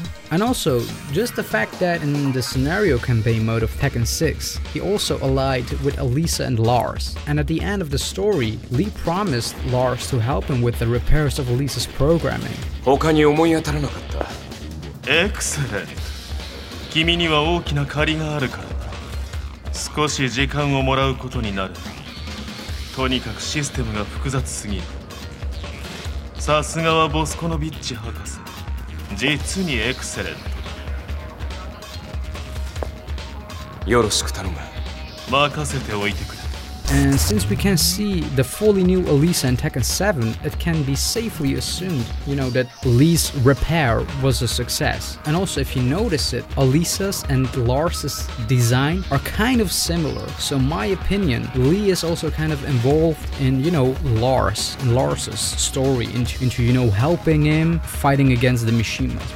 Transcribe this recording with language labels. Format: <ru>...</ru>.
<en>And also, just the fact that in the scenario campaign mode of Tekken 6, he also allied with Elisa and Lars. And at the end of the story, Lee promised Lars to help him with the repairs of Elisa's programming. Excellent.</en> <ja>君には大きな借りがあるからな。少し時間をもらうことになる。とにかくシステムが複雑すぎる。さすがはボスコノビッチ博士。実にエクセレントだ。よろしく頼む。任せておいてくれ。</ja> <en>And since we can see the fully new Elisa in Tekken 7, it can be safely assumed, that Lee's repair was a success. And also, if you notice it, Elisa's and Lars's design are kind of similar. So in my opinion, Lee is also kind of involved in, Lars's story into helping him, fighting against the Mishimas.</en>